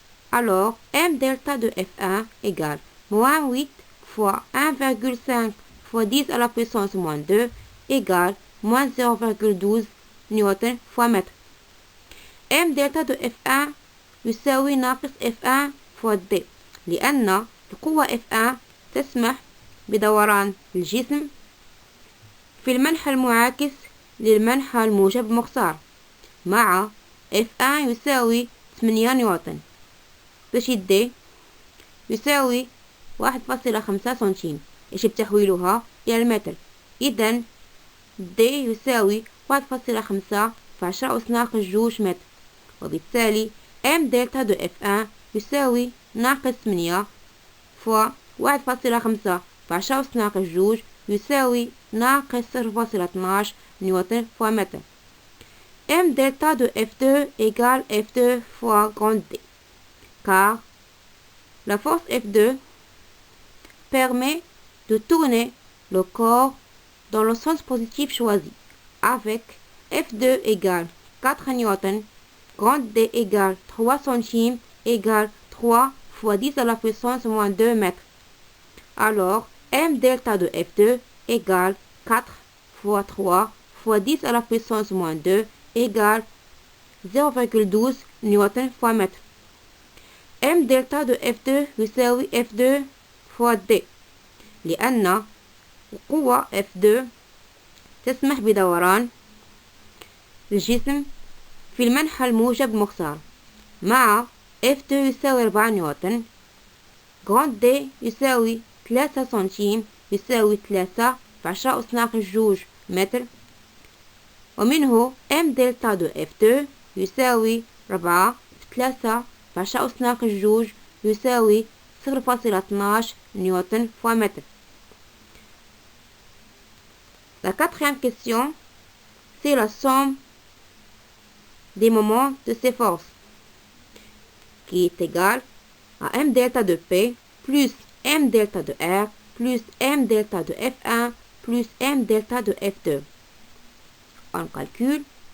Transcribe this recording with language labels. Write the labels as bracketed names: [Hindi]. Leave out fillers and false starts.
[French] Alors, M delta de F1 égale moins 8 fois 1,5 fois 10 à la puissance moins 2 égale moins 0,12 N fois mètre. [Arabic] M delta de F1 يساوي ناقص F1 fois D، لأن القوة F1 تسمح بدوران الجسم في المنحى المعاكس للمنحى الموجب مختار، مع F1 يساوي 8 نيوتن. باش D يساوي 1.5 سنتيم، يجب تحويلها إلى المتر. إذن D يساوي 1.5 في 10 أس ناقص 2 متر، وبالتالي M دلتا دو F1 يساوي ناقص 8 فوا 1.5 في 10 أس ناقص 2 يساوي ناقص 0.12 نيوتن فوا متر. [French] M delta de F2 égale F2 fois grand D, car la force F2 permet de tourner le corps dans le sens positif choisi, avec F2 égale 4 N, grand D égale 3 centimes égale 3 fois 10 à la puissance moins 2 mètres. Alors, M delta de F2 égale 4 fois 3 fois 10 à la puissance moins 2 égale 0,12 N fois mètre. [Arabic] M delta de F2 يساوي F2 fois D، لأن القوة F2 تسمح بدوران الجسم في المنحى الموجب مختار، مع F2 يساوي 4 نيوتن، جراند دي يساوي 3 سنتيم يساوي 3 في 10 أس ناقص جوج متر، ومنه M دلتا دو F2 يساوي 4 في 3 في 10 أس ناقص جوج يساوي 0,12 نيوتن [French] fois mètre. La quatrième question, c'est la somme des moments de ces forces, qui est égale à M delta de P plus M delta de R plus M delta de F1 plus M delta de F2. On calcule.